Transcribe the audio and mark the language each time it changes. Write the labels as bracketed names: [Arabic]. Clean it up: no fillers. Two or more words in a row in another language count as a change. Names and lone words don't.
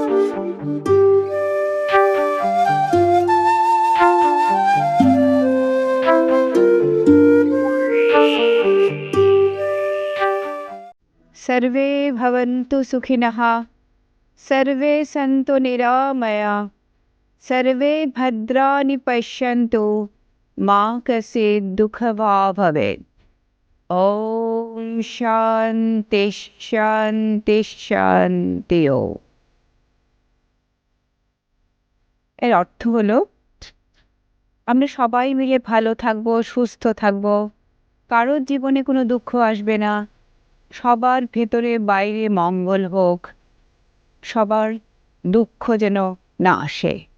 [Sanskrit] सर्वे भवन्तु सुखिनः, सर्वे सन्तु निरामया, सर्वे भद्राणि पश्यन्तु, मा कश्चित् दुःखभाग् भवेत्। ओम शान्ति शान्ति शान्ति। [Bangla] এর অর্থ হলো আমরা সবাই মিলে ভালো থাকবো, সুস্থ থাকবো, কারোর জীবনে কোনো দুঃখ আসবে না, সবার ভেতরে বাইরে মঙ্গল হোক, সবার দুঃখ যেন না আসে।